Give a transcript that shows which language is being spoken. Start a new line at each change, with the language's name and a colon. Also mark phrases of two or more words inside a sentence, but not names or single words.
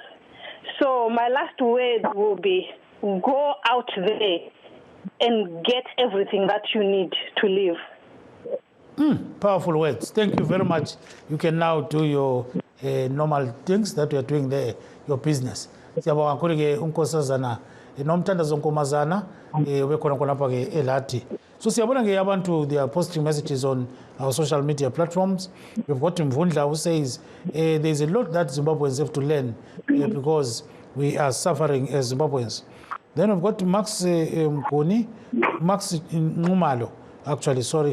English: So my last word will be, go out there and get everything that you need to live. Powerful words. Thank you very much. You can now do your normal things that you are doing there, your business.
North Ndebele: Siyabonga kakhulu ke unkosazana nomthandazo Nkomazana wekhona khonapha ke eLathi. So siyabona ke abantu,
English: they are posting messages on our social media platforms. We've got Mvundla who says there's a lot that Zimbabweans have to learn because we are suffering as Zimbabweans. Then we've got Max Numalo, actually, sorry.